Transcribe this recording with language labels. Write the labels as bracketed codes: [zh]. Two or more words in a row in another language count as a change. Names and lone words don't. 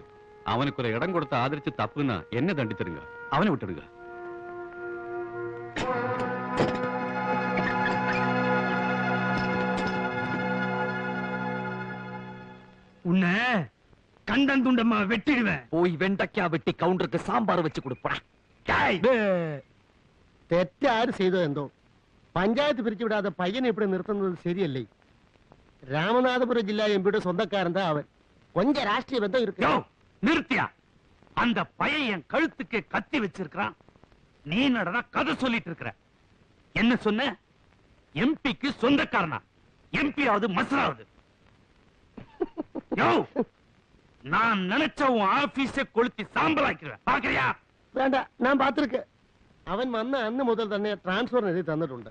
[ta] அவனுக்கு ஒரு இடம் கொடுத்து ஆதரிச்சு தப்புன்னா என்ன தண்டிச்சிருங்க, அவனை விட்டுடுங்க. உன்னை கண்டன் துண்டமா வெட்டிடுவேன். போய் வெண்டைக்கா வெட்டி கவுண்டருக்கு சாம்பார் வச்சு கொடுப்பா. [ml] തെറ്റാര് ചെയ്തോ എന്തോ പഞ്ചായത്ത് പിരിച്ചുവിടാതെ പയ്യനെ ഇവിടെ നിർത്തുന്നത് ശരിയല്ലേ. രാമനാഥപുരം ജില്ലാ എംപിയുടെ സ്വന്തക്കാരൻ [ta] தான் அவன். கொஞ்சம் ராஷ்டிரிய பந்தம் இருக்கு. நிறுத்தியா? அந்த பையன் என் கழுத்துக்கு கத்தி வச்சிருக்கான். நீ நடனா கதை சொல்லிட்டு இருக்கிற. என்ன சொன்ன? எம்பிக்கு சொந்தக்காரனா? எம்பியாவது மசராவது? நான் நினைச்ச உன் ஆபீஸை கொளுத்தி சாம்பலாக்கிறேன். பாக்குறியா? [ml] വേണ്ട, ഞാൻ പാത്തിരിക്ക്. അവൻ വന്ന അന്ന് മുതൽ തന്നെ ട്രാൻസ്ഫർ എഴുതി തന്നിട്ടുണ്ട്.